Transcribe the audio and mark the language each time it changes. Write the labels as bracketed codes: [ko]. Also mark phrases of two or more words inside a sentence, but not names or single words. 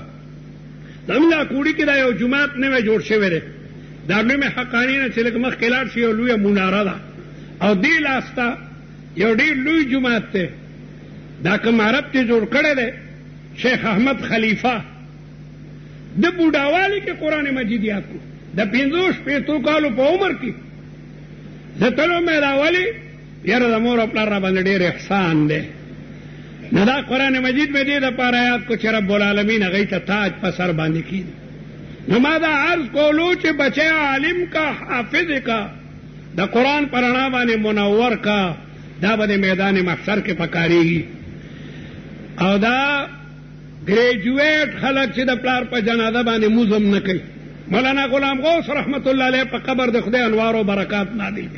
[ps] زموږ دا کوړي کې دا یو جومات نوی جوړ شوی دی دا نوم حقاني نه چې لږ مخکې لاړ شي یو لویه مناره ده او دې لاسته یو ډېر لوی جومات دی دا کوم عرب چې جوړ کړی دی شیخ احمد خلیفه د بوډاوالي کې قرآن مجید یاد کړو د 50 کالو په عمر کې د تلو مې راولي یاره د مور او پلار را باندې ډېر احسان دی. نو دا قرآن مجید مې دې دپاره یاد کو چې رب العالمین هغوی ته تاج په سر باندې کړي. نو ما دا عرض کولو چې بچی عالم کا حافظ کا د قرآن په رڼا باندې منور کا، دا به د میدان محشر کې پکارېږي. او دا ګریجویټ خلک چې د پلار په جنازه باندې موزم نه کوي. مولانا غلام غوث [ar] رحمت الله علیه [ps] په قبر د خدای انوار او برکات نادل دي.